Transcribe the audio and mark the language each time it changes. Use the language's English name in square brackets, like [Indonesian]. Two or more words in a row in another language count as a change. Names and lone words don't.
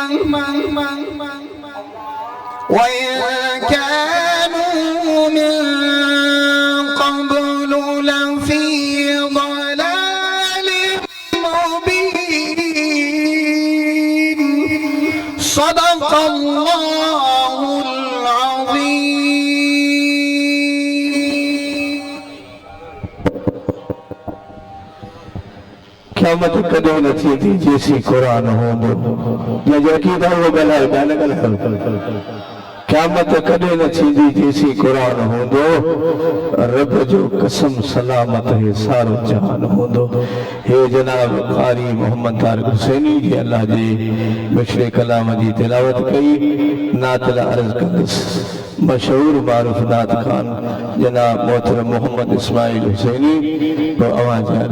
[Arabic] وإن كانوا من قبل لفي ضلال مبين صدق الله العظيم [Sindhi] क़यामत कॾहिं न थींदी जेसीं क़ुरान हूंदो जंहिंजो अक़ीदो उहो ॻाल्हाए क़यामत कॾहिं न थींदी जेसीं क़ुरान हूंदो रब जो कसम सलामत है सारो जहान हूंदो हे जनाब क़ारी मोहम्मद तारिक हुसैनी जी अल्लाह जे मिश्रे कलाम जी तिलावत कई नात अर्ज़ कंदुसि मशहूर मारूफ नात खान जनाब मोहतरम मोहम्मद इस्माइल हुसैनी तो आवाज़